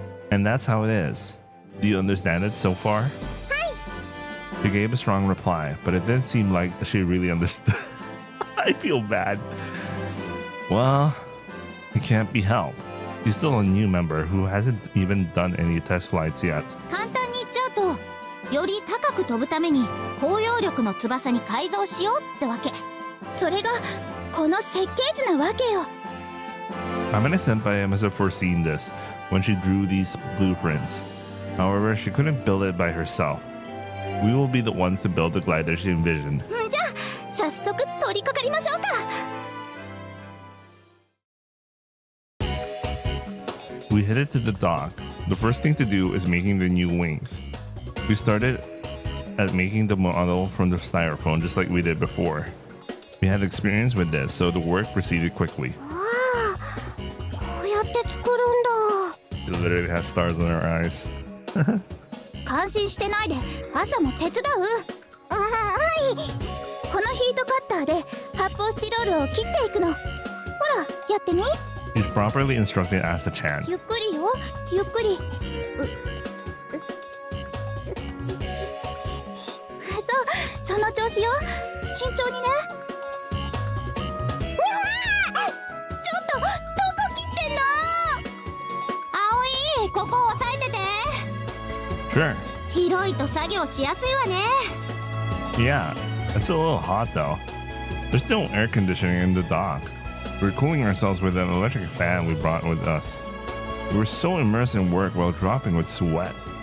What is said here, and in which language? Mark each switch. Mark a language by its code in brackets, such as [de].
[en] And that's how it is. Do you understand it so far? She gave a strong reply, but it didn't seem like she really understood. I feel bad. Well, it can't be helped. She's still a new member who hasn't even done any test flights yet. [ja] 簡単に言っちゃうと、より高く飛ぶために高揚力の翼に改造しようってわけ。それがこの設計図なわけよ。 [en] Amane Senpai must have foreseen this when she drew these blueprints. However, she couldn't build it by herself. We will be the ones to build the glider she envisioned. [ja] じゃあ早速取り掛かりましょうか。 [en] We headed to the dock. The first thing to do is making the new wings. We started at making the model from the styrofoam just like we did before. We had experience with this, so the work proceeded quickly. [ja] ああ、こうやって作るんだ。 [en] She literally has stars in her eyes. [ja] 感心してないで朝も手伝う。あ、はい。このヒートカッターで発泡スチロールを切っていくの。ほらやってみ。 [en] He's properly instructed Asa-chan. [ja] ゆっくりよゆっくり。そうその調子よ。慎重にね。ちょっとどこ切ってんの。葵ここ押さえてて。 [en] Sure. [ja] 広いと作業しやすいわね。 [en] Yeah, it's a little hot though. There's no air conditioning in the dock. We're cooling ourselves with an electric fan we brought with us. We were so immersed in work while dropping with sweat.